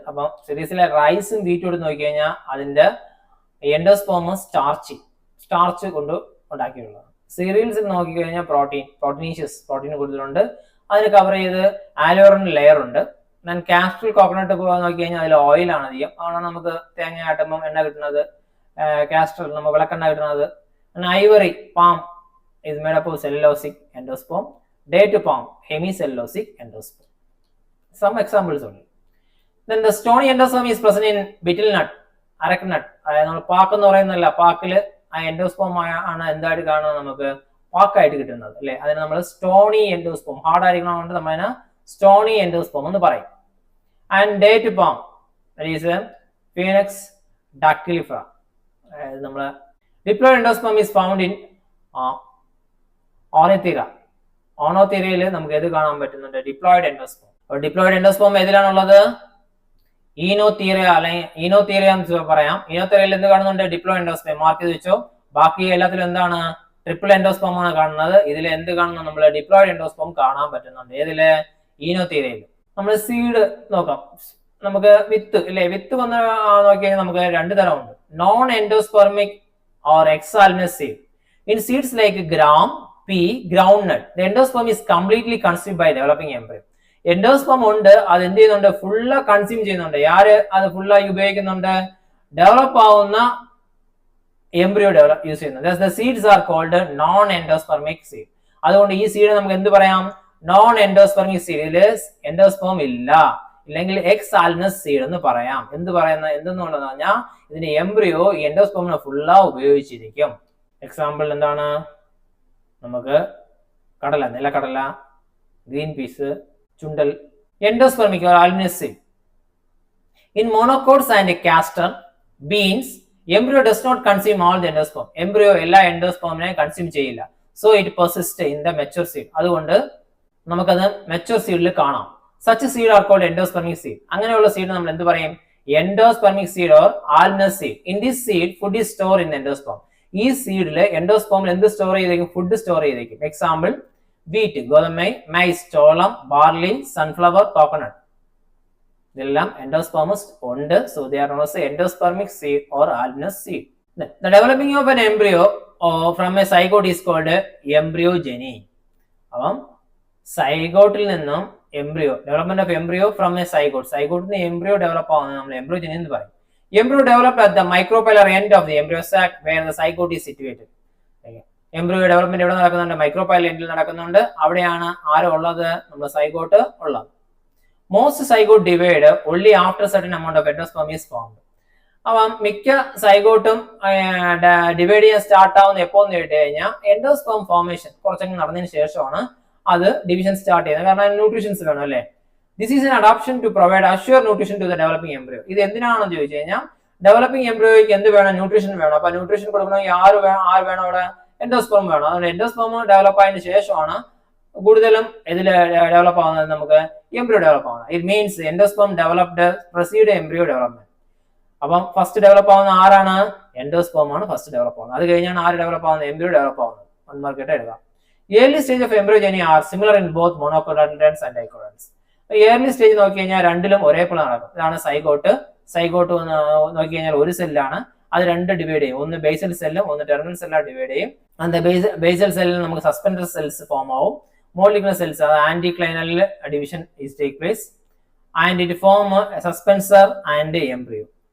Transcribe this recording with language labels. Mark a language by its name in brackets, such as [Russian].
[Malayalam] അപ്പം സിറിയൽസിലെ റൈസും വീറ്റും എടുത്ത് നോക്കി കഴിഞ്ഞാൽ അതിന്റെ എൻഡോസ്പേം സ്റ്റാർച്ച് കൊണ്ട് ഉണ്ടാക്കിയിട്ടുള്ളതാണ്. സീരിയൽസിൽ നോക്കിക്കഴിഞ്ഞാൽ പ്രോട്ടീൻ കൂടുതലുണ്ട്. അതിന് കവർ ചെയ്ത് ആലോറിൻ ലെയർ ഉണ്ട്. ഞാൻ കാസ്ട്രൽ കോക്കനട്ട് നോക്കി കഴിഞ്ഞാൽ അതിൽ ഓയിലാണ് അധികം. അതാണ് നമുക്ക് തേങ്ങ ആട്ടുമ്പം എണ്ണ കിട്ടുന്നത്. കാസ്ട്രൽ നമ്മൾ വിളക്കെണ്ണ കിട്ടുന്നത്. [English] Ivory palm is made up of cellulosic endosperm. Date palm, hemicellulosic endosperm. Some examples only. Then the stony endosperm is present in betel nut, areca nut. [Malayalam] അതായത് നമ്മൾ പാക്ക് എന്ന് പറയുന്നതല്ല, പാക്കില് ആ എൻഡോസ്പോം ആണ് എന്തായിട്ട് കാണുന്നത്, നമുക്ക് പാക്കായിട്ട് കിട്ടുന്നത് അല്ലെ. അതിന് നമ്മൾ സ്റ്റോണി എൻഡോസ്പോം, ഹാർഡ് ആയിരിക്കണതുകൊണ്ട് നമ്മൾ അതിനെ സ്റ്റോണി എൻഡോസ്പോം എന്ന് പറയും. [English] And date palm, phoenix dactylifera. [Malayalam] അതായത് നമ്മള് [English] Diploid endosperm is found in oenothera. [Malayalam] ഓണോത്തീറയിൽ നമുക്ക് ഏത് കാണാൻ പറ്റുന്നുണ്ട്? Diploid endosperm. അപ്പോൾ ഡിപ്ലോയിഡ് എൻഡോസ്പോം ഏതിലാണുള്ളത്? ഈനോത്തീറ അല്ലെങ്കിൽ ഈനോത്തീറ എന്ന് പറയാം. ഈനോത്തീറയിൽ എന്ത് കാണുന്നുണ്ട്? ഡിപ്ലോയിഡ് എൻഡോസ്പോം മാർക്ക് ചെയ്ത് വെച്ചോ. ബാക്കി എല്ലാത്തിലും എന്താണ്? ട്രിപ്പിൾ എൻഡോസ്പോം ആണ് കാണുന്നത്. ഇതിൽ എന്ത് കാണുന്നു? നമ്മൾ ഡിപ്ലോയിഡ് എൻഡോസ്പോം കാണാൻ പറ്റുന്നുണ്ട്. ഏതില്? ഈനോത്തീറയിൽ. നമ്മൾ സീഡ് നോക്കാം. നമുക്ക് വിത്ത് ഇല്ലേ, വിത്ത് വന്ന് നോക്കിയാൽ നമുക്ക് രണ്ട് തരമുണ്ട്. [English] Non endospermic or exalbuminous seed. In seeds like gram, pea, groundnut, the endosperm is completely consumed by developing embryo. [Malayalam] Endosperm ഉണ്ട്, അത് എന്ത് ചെയ്യുന്നുണ്ട്? ഫുള്ള് കൺസ്യൂം ചെയ്യുന്നുണ്ട്. ആര് അത് ഫുള്ളായി ഉപയോഗിക്കുന്നുണ്ട്? ഡെവലപ്പ് ആവുന്ന എംബ്രിയോ യൂസ് ചെയ്യുന്നുണ്ട്. [English] The seeds are called non-endospermic seed. [Malayalam] അതുകൊണ്ട് ഈ സീഡ് നമുക്ക് എന്ത് പറയാം? Non endospermic seed. ഇതില് എൻഡോസ്പെർം ഇല്ല, ഇല്ലെങ്കിൽ എക്സാൽനസ് സീഡ് എന്ന് പറയാം. എന്ത് പറയുന്നത്? എന്തെന്നുള്ളതെന്ന് പറഞ്ഞാൽ ഇതിന്റെ എംബ്രിയോ ഈ എൻഡോസ്പെർമിനെ ഫുള്ളാ ഉപയോഗിച്ചിരിക്കും. എക്സാമ്പിൾ എന്താണ്? നമുക്ക് കടല, നിലക്കടല, green peas, Chundal. [English] Endospermic or alnus seed. In monocots and castor beans, embryo does not consume all the endosperm. [Malayalam] Embryo എല്ലാ എൻഡോസ്പെർമിനെ കൺസ്യൂം ചെയ്യില്ല. [English] So it persists in the mature seed. [Malayalam] അതുകൊണ്ട് നമുക്കത് മെച്ചൂർ സീഡിൽ കാണാം. [English] Such seed are called endospermic seed. [Malayalam] അങ്ങനെയുള്ള seed നമ്മൾ എന്ത് പറയും? [English] Endospermic seed or alnus seed. In this seed, food is stored in the endosperm. [Malayalam] ഈ സീഡില് എൻഡോസ്പെർമിൽ എന്ത് സ്റ്റോർ ചെയ്തേക്കും? ഫുഡ് സ്റ്റോർ ചെയ്തേക്കും. എക്സാമ്പിൾ വീറ്റ്, ഗോതമ്പ്, മൈസ്, ചോളം, ബാർലി, സൺഫ്ലവർ, കോക്കനട്ട്. ഇതെല്ലാം എൻഡോസ്പെർമസ് ഉണ്ട്. [English] So they are known as endospermic seed or ആൽനസ് seed. The developing of an embryo from a zygote is called embryogeny. [Malayalam] അപ്പം സൈഗോട്ടിൽ നിന്നും embryo, [English] development of embryo from a zygote, [Malayalam] സൈഗോട്ടിൽ നിന്ന് embryo develop ആവുന്നത് നമ്മൾ എംബ്രിയോജനി എന്ന് പറയും. [English] Embryo developed at the micropellar end of the embryo sac where the zygote is situated. [Malayalam] Embryo development എവിടെ നടക്കുന്നുണ്ട്? മൈക്രോപൈലർ എൻഡിൽ നടക്കുന്നുണ്ട്. അവിടെയാണ് ആരോ ഉള്ളത്? നമ്മുടെ സൈഗോട്ട് ഉള്ളത്. [English] Most zygote divide only after certain amount of endosperm is formed. [Malayalam] അപ്പം മിക്ക സൈഗോട്ടും ഡിവൈഡ് ചെയ്യാൻ സ്റ്റാർട്ട് ആവുന്ന എപ്പോന്ന് കേട്ട് കഴിഞ്ഞാൽ എൻഡോസ്പെർം ഫോർമേഷൻ കുറച്ചെങ്കിലും നടന്നതിന് ശേഷമാണ് അത് ഡിവിഷൻ സ്റ്റാർട്ട് ചെയ്യുന്നത്. കാരണം ന്യൂട്രീഷൻസ് വേണം അല്ലേ. [English] This is an adaptation to provide assured nutrition to the developing embryo. [Malayalam] ഇത് എന്തിനാണെന്ന് ചോദിച്ചു കഴിഞ്ഞാൽ ഡെവലപ്പിംഗ് എംബ്രിയോയ്ക്ക് എന്ത് വേണം? ന്യൂട്രീഷൻ വേണം. അപ്പൊ ന്യൂട്രീഷൻ കൊടുക്കണമെങ്കിൽ ആര് വേണം? അവിടെ എൻഡോസ്പെർം വേണം. അതുകൊണ്ട് എൻഡോസ്പെർം ഡെവലപ്പ് ആയതിനു ശേഷമാണ് കൂടുതലും ഇതിൽ ഡെവലപ്പ് ആവുന്നത്, നമുക്ക് എംബ്രിയോ ഡെവലപ്പ് ആവുന്നത്. [English] It means endosperm developed precede embryo development. [Malayalam] അപ്പം ഫസ്റ്റ് ഡെവലപ്പ് ആവുന്ന ആരാണ്? എൻഡോസ്പെർം ആണ് ഫസ്റ്റ് ഡെവലപ്പ് ആവുന്നത്. അത് കഴിഞ്ഞാണ് ആര് ഡെവലപ്പ് ആവുന്നത്? എംബ്രിയോ ഡെവലപ്പ് ആവുന്നത്. 1 മാർക്ക് എഴുതാം. [English] Early stage of embryogeny are similar in both monocotyledons and dicotyledons. [Malayalam] Early stage നോക്കി കഴിഞ്ഞാൽ രണ്ടിലും ഒരേപോലെ നടക്കും. ഇതാണ് സൈഗോട്ട്. സൈഗോട്ട് നോക്കി കഴിഞ്ഞാൽ ഒരു സെല്ലാണ്, അത് രണ്ട് ഡിവൈഡ് ചെയ്യും. ഒന്ന് ബേസൽ സെല്ലും ഒന്ന് ടെർമിനൽ സെല്ലാണ് ഡിവൈഡ് ചെയ്യും. അത് ബേസൽ സെല്ലിൽ നമുക്ക് സസ്പെൻഡർ സെൽസ് ഫോം ആവും. [English] Molecular cells, അത് anticlinal division is take place and it form suspensor and embryo.